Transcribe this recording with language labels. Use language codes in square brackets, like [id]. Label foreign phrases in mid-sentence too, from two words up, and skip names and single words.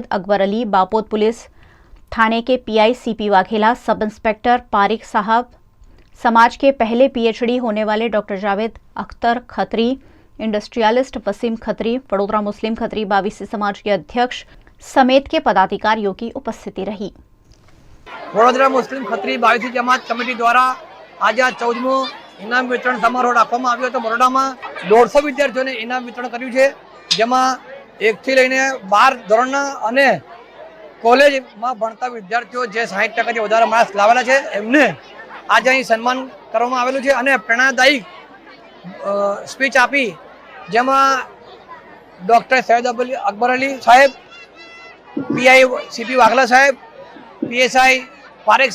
[hi] अकबर अली, बापोद पुलिस थाने के पीआई सीपी वाघेला, सब इंस्पेक्टर पारिक साहब, समाज के पहले पीएचडी होने वाले डॉक्टर जावेद अख्तर खत्री, इंडस्ट्रियलिस्ट वसीम खत्री, वडोदरा मुस्लिम खत्री बाविसी समाज के अध्यक्ष समेत के पदाधिकारियों की उपस्थिति रही। [gu] વડોદરા મુસ્લિમ ખત્રી બાવિસી જમાત કમિટી દ્વારા આજ 14મો ઇનામ વિતરણ સમારોહ રાખવામાં આવ્યો હતો। બરોડામાં 150 વિદ્યાર્થીઓને ઇનામ વિતરણ કર્યું છે, જેમાં 1 થી લઈને 12 ધોરણના અને કોલેજમાં ભણતા વિદ્યાર્થીઓ જે 60%થી વધારે માર્ક્સ લાવેલા છે એમને આજે અહીં સન્માન કરવામાં આવેલું છે અને પ્રેરણાદાયી સ્પીચ આપી જેમાં ડૉક્ટર સૈયદ અકબર અલી સાહેબ, પીઆઈ સીપી વાઘલા સાહેબ, પીએસઆઈ પારેખ